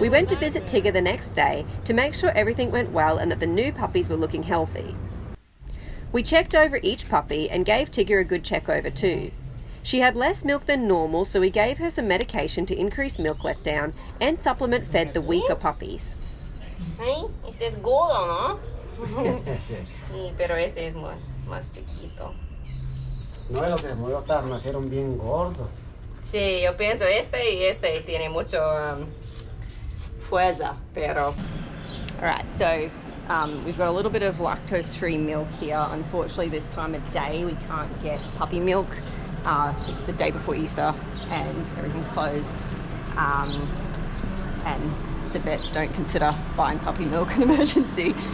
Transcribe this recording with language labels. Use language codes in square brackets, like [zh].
[en] We went to visit Tigger the next day to make sure everything went well and that the new puppies were looking healthy. We checked over each puppy and gave Tigger a good check over too. She had less milk than normal, so we gave her some medication to increase milk letdown and supplement fed the weaker puppies. [es] Sí, este es gordo, ¿no? Sí, pero este es más chiquito. No, los de nuevo nacieron bien gordos. Sí, yo pienso este tiene mucho fuerza, pero... [en] Alright, so we've got a little bit of lactose-free milk here. Unfortunately, this time of day we can't get puppy milk. It's the day before Easter and everything's closed. And the vets don't consider buying puppy milk an emergency.